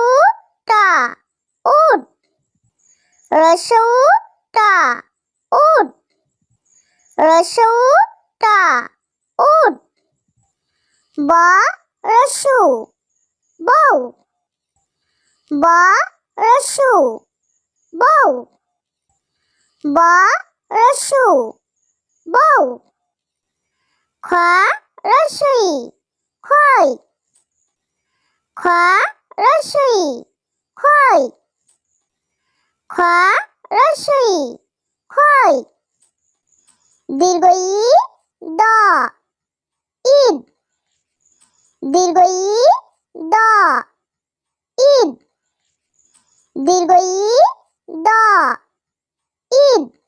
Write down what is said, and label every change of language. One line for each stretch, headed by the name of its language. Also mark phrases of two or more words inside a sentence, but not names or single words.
Bangla: টা উট রসৌ টা উট রসৌ টা উট ব রসু বউ ব রসু বউ ব রসু বউ খ রসই খই খ রসই খই খ রসই খই দীর্ঘ ই দ ঈদ দীর্ঘ ই দ ঈদ দীর্ঘ ই দ ঈদ